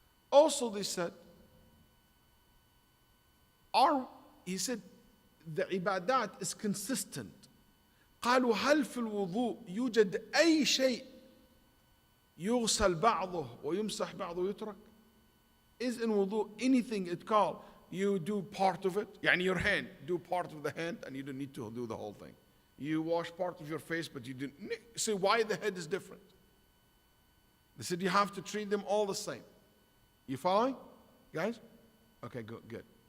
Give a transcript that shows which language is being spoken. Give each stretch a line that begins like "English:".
English: Also they said, he said, the ibadat is consistent.
Arabic: قالوا هل في الوضوء يوجد أي شيء يغسل بعضه ويمسح بعضه ويترك?
English: Is in wudu anything it called you do part of it? يعني your hand, do part of the hand and you don't need to do the whole thing. You wash part of your face but you didn't. Say why the head is different. They said you have to treat them all the same. You following, guys? Okay, good.